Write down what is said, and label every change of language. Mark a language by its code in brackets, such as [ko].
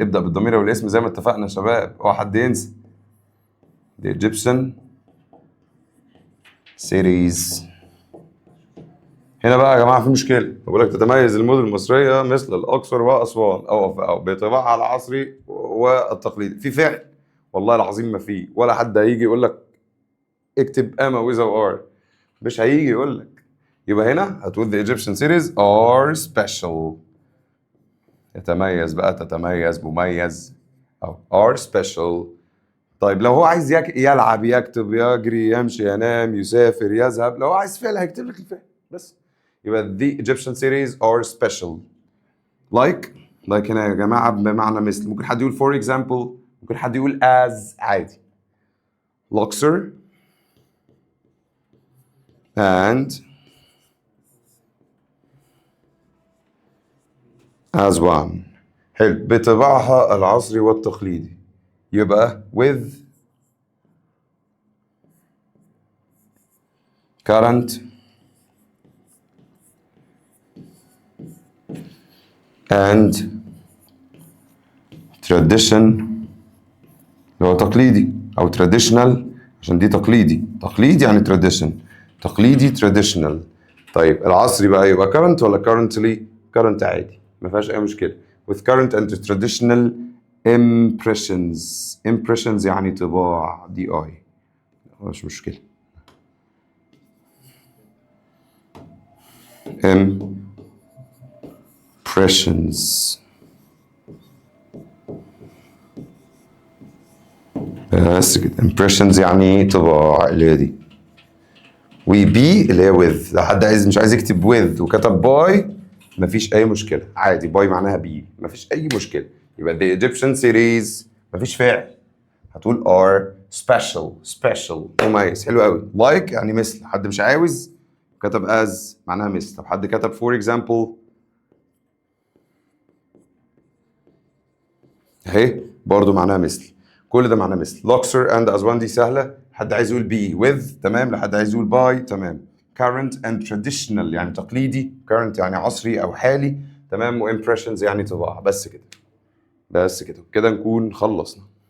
[ar] ابدأ بالضمير والاسم زي ما اتفقنا يا شباب، اوعى حد ينسى. دي ايجيبشن سيريز. هنا بقى يا جماعة في مشكلة. بقول لك تتميز المدن المصرية مثل الأقصر وأسوان أو بطباعها العصري والتقليدي. في فعل؟ والله العظيم ما في، ولا حد هيجي يقول لك اكتب أما وإذا وآر. مش هيجي يقول لك. يبقى هنا هتقول [en] the Egyptian cities are special. [ar] يتميز بقى، تتميز، مميز، أو [en] are special. [ar] طيب لو هو عايز يلعب، يكتب، يجري، يمشي، ينام، يسافر، يذهب، لو هو عايز فعل هيكتب لك الفعل بس. يبقى [en] the Egyptian cities are special. like. [ar] like هنا يا جماعة بمعنى مثل. ممكن حد يقول [en] for example، [ar] ممكن حد يقول as عادي. [en] Luxor and as one. [ar] حلو. بطباعها العصري والتقليدي. يبقى [en] with current and tradition، [ar] اللي هو تقليدي أو traditional، عشان دي تقليدي. تقليدي يعني tradition. تقليدي traditional. طيب العصري بقى يبقى current ولا currently؟ current عادي، ما فيهاش أي مشكلة. [en] with current and traditional impressions. [ar] impressions يعني طباع، دي اي، مش مشكلة. [en] impressions. [ar] بس كده. impressions يعني طباع، اللي هي دي. وبي اللي هي with. لو حد مش عايز يكتب with وكتب باي، مفيش أي مشكلة، عادي. باي معناها بي، مفيش أي مشكلة. يبقى [en] the Egyptian cities [ar] مفيش فعل، هتقول [en] are special. [ar] special مميز. حلو قوي. like يعني مثل. حد مش عاوز كتب as معناها مثل. طب حد كتب [en] for example [ar] اهي، برضو معناها مثل. كل ده معناه مثل. Luxor and Aswan دي سهلة. حد عايز يقول [en] be with [ar] تمام، لحد عايز يقول by تمام. [en] current and traditional [ar] يعني تقليدي. current يعني عصري أو حالي تمام. و impressions يعني طباع. بس كده. بس كده كده نكون خلصنا.